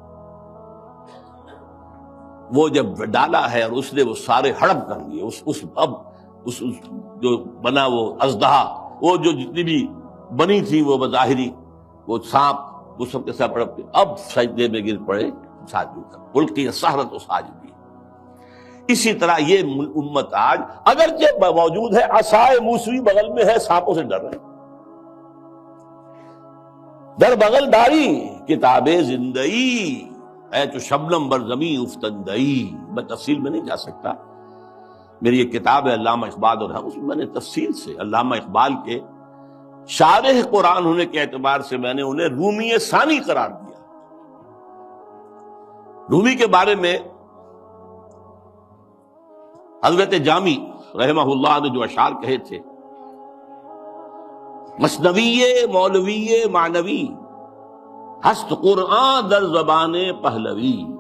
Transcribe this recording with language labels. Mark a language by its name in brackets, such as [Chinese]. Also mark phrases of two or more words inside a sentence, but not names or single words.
[Urdu] وہ جب ڈالا ہے اور اس نے وہ سارے ہڑپ کر لیے، اس جو بنا وہ اژدہا، وہ جو جتنی بھی بنی تھی وہ بظاہری وہ سانپ، وہ سب کے ساتھ ہڑپ کے اب سجدے میں گر پڑے ساجدوں کر، [Arabic] القی السحرۃ ساجدین. [Urdu] اسی طرح یہ امت آج اگرچہ موجود ہے، عصائے موسوی بغل میں ہے، سانپوں سے ڈر رہے ہیں. [Persian] در بغل داری کتاب زندئی، اے تو شبنم بر زمین افتندئی. [Urdu] میں تفصیل میں نہیں جا سکتا، میری ایک کتاب ہے علامہ اقبال، اور اس میں نے تفصیل سے علامہ اقبال کے شارح قرآن ہونے کے اعتبار سے میں نے انہیں رومی ثانی قرار دیا. رومی کے بارے میں حضرت جامی رحمہ اللہ نے جو اشعار کہے تھے، [Persian] مثنوی مولوی معنوی ہست قرآن در زبان پہلوی.